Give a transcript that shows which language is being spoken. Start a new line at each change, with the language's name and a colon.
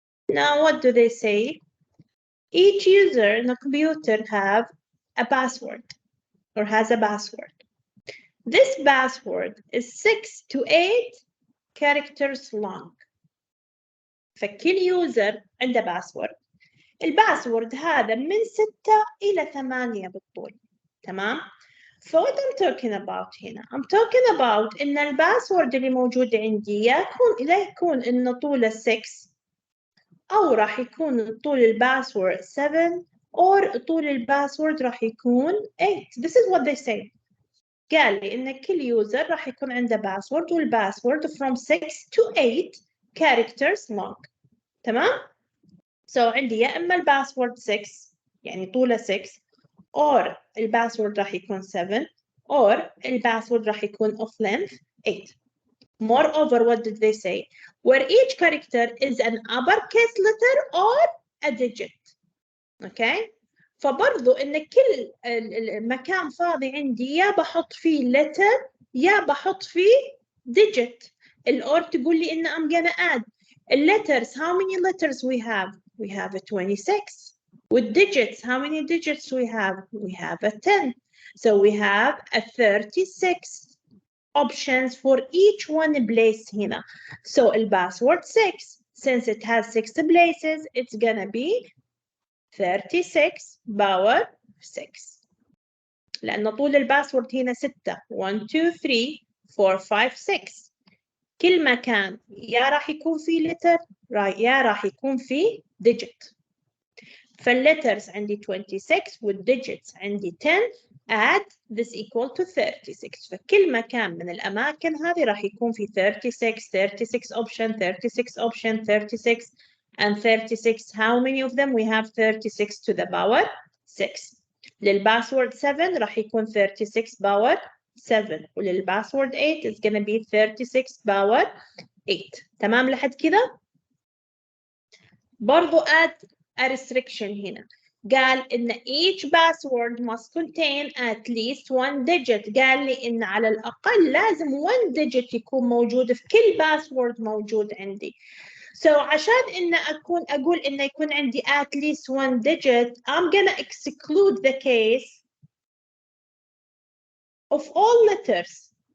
English: Now, what do they say? Each user in a computer have a password or has a password. This password is 6 to 8 characters long.
Arabic: فكل يوزر عنده باسورد. الباسورد هذا من 6 إلى 8 بالطول.
English: تمام؟ So what I'm talking about هنا? I'm talking about
Arabic: إن الباسورد اللي موجود عندي لا يكون إنه طوله 6 أو راح يكون طول الباسورد 7 or طول الباسورد راح يكون 8.
English: This is what they say.
Arabic: قال لي إن كل يوزر راح يكون عنده باسورد والباسورد
English: from 6 to 8 characters long.
Arabic: تمام؟ So عندي يا إما الباسورد 6 يعني طوله 6 or الباسورد راح يكون 7 or الباسورد راح يكون
English: of length 8. Moreover, what did they say? Where each character is an uppercase letter or a digit. Okay?
Arabic: فبرضو إن كل مكان فاضي عندي يا بحط فيه letter يا بحط فيه digit. الأور تقول لي إن
English: I'm gonna add. Letters, how many letters we have? We have a 26. With digits, how many digits we have? We have a 10. So we have a 36 options for each one place هنا. So the password 6, since it has 6 places, it's gonna be 36 power 6.
Arabic: لأن طول الباسورد هنا 6. 1 2 3 4 5 6. كل مكان يا راح يكون فيه letter يا راح يكون فيه digit. فالletters عندي 26 والdigits عندي 10.
English: add this equal to 36.
Arabic: فكل مكان من الأماكن هذه راح يكون في 36 option 36 option 36 and 36.
English: How many of them? We have 36 to the power 6.
Arabic: للباسورد 7 راح يكون 36 power 7 وللباسورد 8
English: is gonna be 36 power 8.
Arabic: تمام لحد كده؟ برضو
English: add a restriction
Arabic: هنا. قال إن
English: each password must contain at least one digit.
Arabic: قال لي إن على الأقل لازم one digit يكون موجود في كل password موجود عندي.
English: So
Arabic: عشان إن أقول إن يكون عندي
English: at least one digit, I'm gonna exclude the case of all letters.